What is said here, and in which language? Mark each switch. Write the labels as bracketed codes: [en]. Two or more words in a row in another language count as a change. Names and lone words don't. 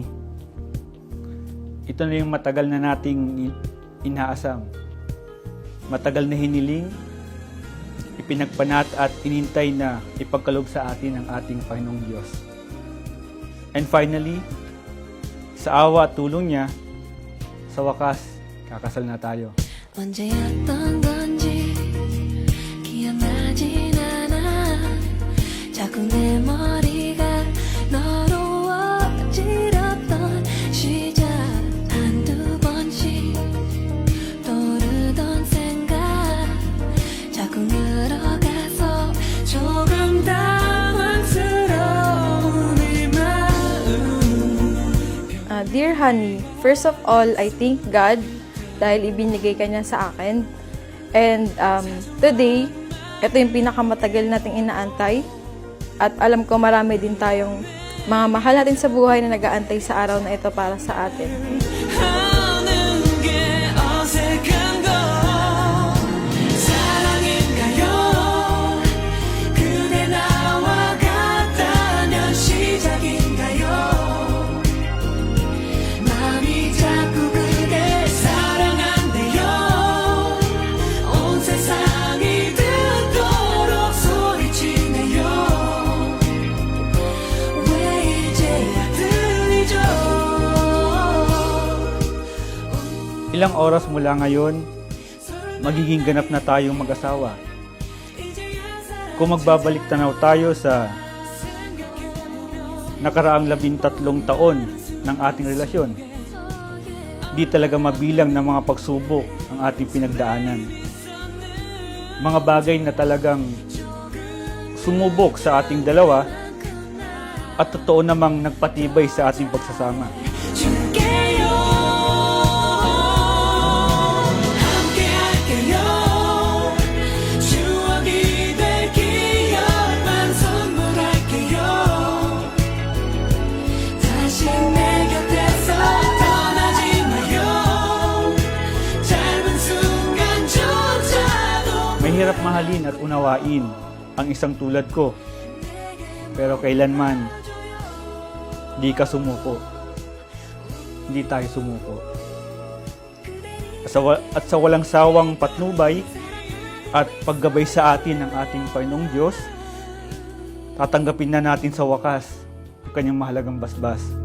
[tl] Ito na yung matagal na nating inaasam. Matagal na hiniling, ipinagpanat at inintay na ipagkaloob sa atin ng ating Panginoong Diyos. [en] And finally, [tl] sa awa at tulong niya, sa wakas, kakasal na tayo. [ko] 언제였던 건지 기억나진 않아 자꾸 내 머리가 너로 어지럽던 시작 한두 번씩 떠오르던 생각 자꾸 늘어가서 조금 당황스러운 내 마음 [en] Dear honey, first of all, I thank God [tl] dahil ibinigay ka niya sa akin. [en] And today, [tl] ito yung pinakamatagal nating inaantay. At alam ko marami din tayong mga mahal natin sa buhay na nag-aantay sa araw na ito para sa atin. [ko] 하는 게 어색한 거 사랑인가요 그대 나와 같다면 시작인가요 마음이 자꾸 그대 사랑한대요 온 세상이 듣도록 소리치네요 왜 이제야 들리죠 [tl] Ilang oras mula ngayon, magiging ganap na tayong mag-asawa. Kung magbabalik tanaw tayo sa nakaraang 13 taon ng ating relasyon, di talaga mabilang ng mga pagsubok ang ating pinagdaanan. Mga bagay na talagang sumubok sa ating dalawa at totoo namang nagpatibay sa ating pagsasama. [ko] 줄게요 함께 할게요 추억이 될 기억만 선물할게요 다시 내 곁에서 떠나지 마요 짧은 순간조차도 [tl] Mahirap mahalin at unawain ang isang tulad ko. Pero kailanman, di ka sumuko. Hindi tayo sumuko. At sa walang sawang patnubay at paggabay sa atin ng ating Panginoong Diyos, tatanggapin na natin sa wakas ang kanyang mahalagang basbas.